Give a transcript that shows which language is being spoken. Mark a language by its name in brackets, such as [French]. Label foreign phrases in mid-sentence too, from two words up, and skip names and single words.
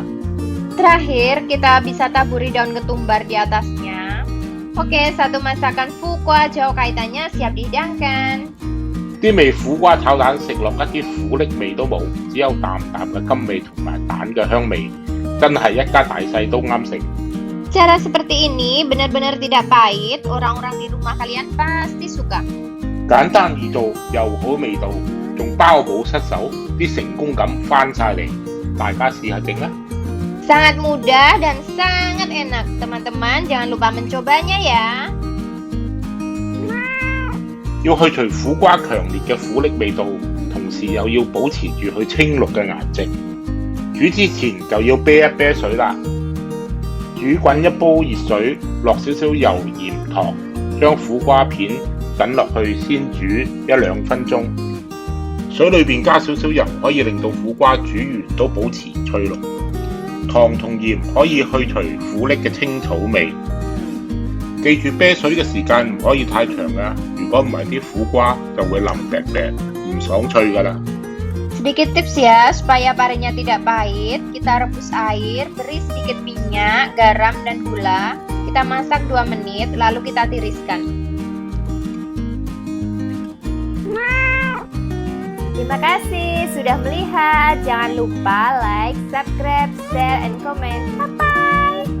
[Indonesian] Terakhir, kita bisa taburi daun ketumbar di atasnya. Oke, satu masakan Fukwa Chow Kaitannya siap dihidangkan. [Cantonese] 啲味苦瓜炒蛋食落一啲苦澀味都冇，只有淡淡嘅甘味同埋蛋嘅香味，真係一家大細都啱食。 [Indonesian] Cara seperti ini benar-benar tidak pahit, orang-orang di rumah kalian pasti suka. [Cantonese] 簡單易做又好味道，仲包保失手，啲成功感翻晒嚟，大家試下整啦！ [Indonesian] Sangat mudah dan sangat enak, teman-teman jangan lupa mencobanya ya. [Cantonese] 要去除苦瓜強烈嘅苦澀味道，同時又要保持住佢青綠嘅顏值。煮之前就要啤一啤水啦。煮滾一煲熱水，落少少油、鹽、糖，將苦瓜片等落去先煮1-2分鐘。水裏邊加少少油，可以令到苦瓜煮完都保持脆綠。糖同鹽可以去除苦澀嘅青草味。記住啤水嘅時間唔可以太長㗎，如果唔係啲苦瓜就會腍劈劈，唔爽脆㗎啦。 [Indonesian] Sedikit tips ya, supaya parinya tidak pahit, kita rebus air, beri sedikit minyak, garam, dan gula. Kita masak 2 menit, lalu kita tiriskan. Terima kasih sudah melihat. Jangan lupa [English] like, subscribe, share, and comment. Bye-bye!